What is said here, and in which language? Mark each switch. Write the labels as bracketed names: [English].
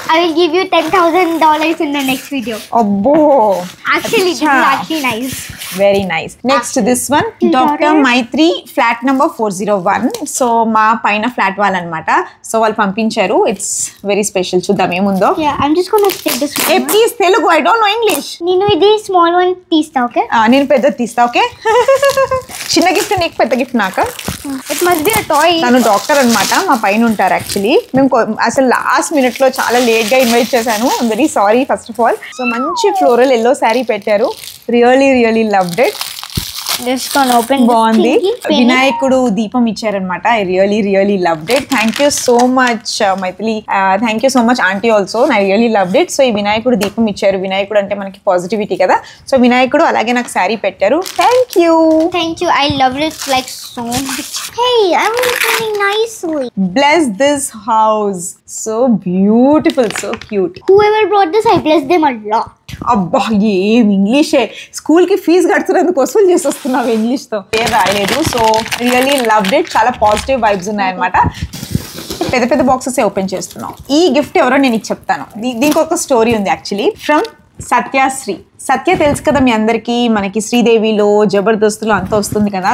[English] I will give you $10,000 in the next video. [Telugu] అబ్బో, [English] actually this is actually nice. Very nice. Next this one, doctor Maithri, flat number 401. [Telugu] So మా పైన flat వాళ్ళనమాట. So వాళ్ళు పంపించారు. [English] It's very special. [Telugu] చూద్దాం ఏముందో. [English] I'm just gonna take this one. Please Telugu, I don't know English. [Telugu] నేను ఇది small one తీస్తా, okay? నేను పెద్దది తీస్తా, ఓకే? చిన్న గిఫ్ట్ నీకు, పెద్ద గిఫ్ట్ నాకు. [English] It must be a toy. [Telugu] తను డాక్టర్ అనమాట, మా పైన ఉంటారు. యాక్చువల్లీ మేము అసలు లాస్ట్ మినిట్ లో చాలా లేట్ గా ఇన్వైట్ చేశాను. [English] I'm very sorry first of all. So [Telugu] మంచి ఫ్లోరల్ ఎల్లో శారీ పెట్టారు. [English] Really loved it. Just gonna open. [Telugu] బాగుంది. వినాయకుడు దీపం ఇచ్చారనమాట. [English] I really loved it. Thank you so much Maithili. Thank you so much aunty also. I really loved it. So [Telugu] ఈ వినాయకుడు దీపం ఇచ్చారు. వినాయకుడు అంటే మనకి పాజిటివిటీ కదా. సో వినాయకుడు అలాగే నాకు శారీ పెట్టారు. [English] Thank you. I loved it like so much. Hey, I want something nice. Bless this house. So beautiful, so cute. Whoever brought this, I bless them a lot. [Telugu] అబ్బా, ఏం ఇంగ్లీషే. స్కూల్కి ఫీజు కడుతున్నందుకు వసూలు చేసి వస్తున్నావు ఇంగ్లీష్తో. పేరు రాయలేదు. So [English] Really loved it. [Telugu] చాలా పాజిటివ్ వైబ్స్ ఉన్నాయన్నమాట. పెద్ద బాక్సెస్ ఓపెన్ చేస్తున్నాం. ఈ గిఫ్ట్ ఎవరో నేను చెప్తాను. దీనికి ఒక స్టోరీ ఉంది యాక్చువల్లీ. [English] From Satyashri. [Telugu] సత్య తెలుసు కదా మీ అందరికీ, మనకి శ్రీదేవిలో, జబర్దస్త్లో అంతా వస్తుంది కదా.